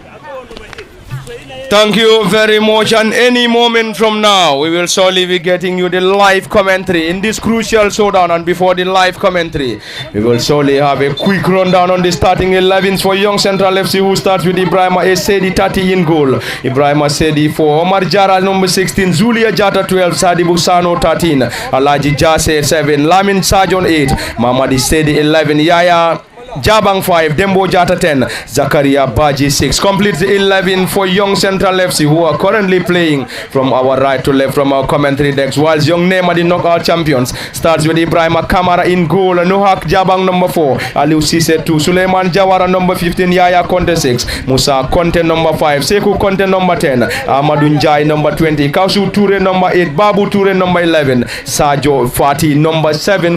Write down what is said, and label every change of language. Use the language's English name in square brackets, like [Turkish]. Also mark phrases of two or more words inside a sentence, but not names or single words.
[English] Thank you very much, and any moment from now we will surely be getting you the live commentary in this crucial showdown. And before the live commentary, we will surely have a quick rundown on the starting 11s for Young Central FC, who starts with Ebrima Sedi 30 in goal, Ebrima Sedi 4, Omar Jara number 16, Zulia Jata 12, Sadi Busano 13, Alaji Jase 7, Lamin Sajon 8, Mamadi Sedi 11, Yaya Jabang 5, Dembo Jata 10, Zakaria Baji 6. Complete the 11 for Young Central FC, who are currently playing from our right to left from our commentary decks, whilst Young Nema, the knockout champions, starts with Ebrima Kamara in goal, Nohak Jabang number 4, Aliou Cisse 2, Suleiman Jawara number 15, Yaya Conte 6, Musa Conte number 5, Sekou Conte number 10, Amadou Njai number 20, Kausu Toure number 8, Babu Toure number 11, Sadio Fati number 7.